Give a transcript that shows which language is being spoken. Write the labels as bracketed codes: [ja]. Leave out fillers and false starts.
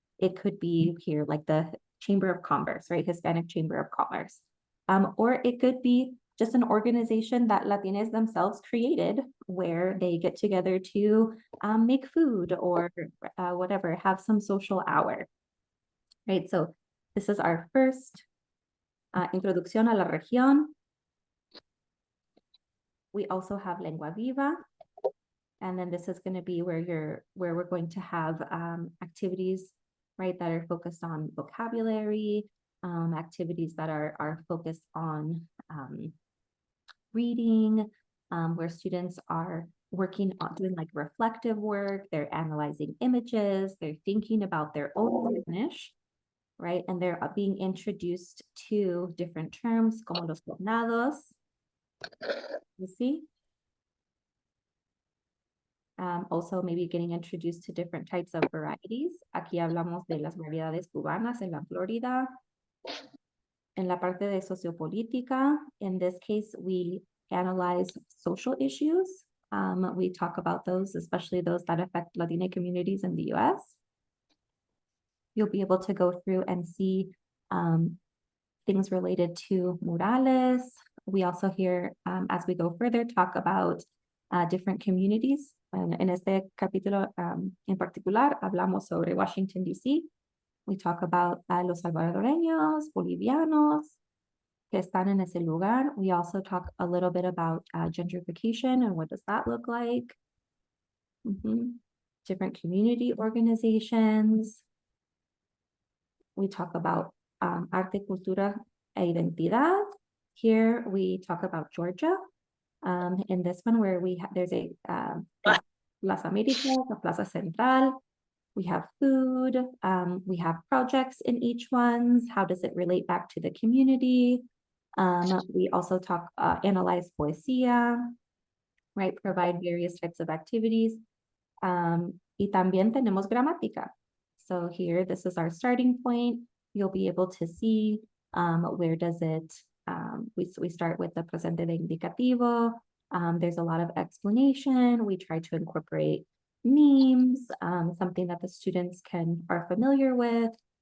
[en] It could be here like the Chamber of Commerce, right? Hispanic Chamber of Commerce. Or it could be just an organization that Latinas themselves created where they get together to make food or whatever, have some social hour, right? So this is our first [es] introducción a la región. [en] We also have lengua viva. And then this is going to be where we're going to have activities, right, that are focused on vocabulary, activities that are focused on reading, where students are working on doing like reflective work, they're analyzing images, they're thinking about their own Spanish, right? And they're being introduced to different terms, [es] como los tornados. [en] You see? Also maybe getting introduced to different types of varieties. [es] Aquí hablamos de las variedades cubanas en la Florida. En la parte de sociopolítica, [en] in this case, we analyze social issues. We talk about those, especially those that affect Latina communities in the US. You'll be able to go through and see things related to murales. We also hear, as we go further, talk about different communities. [es] En este capítulo en particular, hablamos sobre Washington, D.C. [en] We talk about [es] los salvadoreños, bolivianos, que están en ese lugar. [en] We also talk a little bit about gentrification and what does that look like. Different community organizations. We talk about arte, cultura, e identidad. Here we talk about Georgia. In this one where there's a Plaza América, the Plaza Central. We have food, we have projects in each one. How does it relate back to the community? We also analyze poesía, right? Provide various types of activities. [es] Y también tenemos gramática. [en] So here, this is our starting point. You'll be able to see where does it, we start with the presente de indicativo. There's a lot of explanation. We try to incorporate memes, something that the students are familiar with.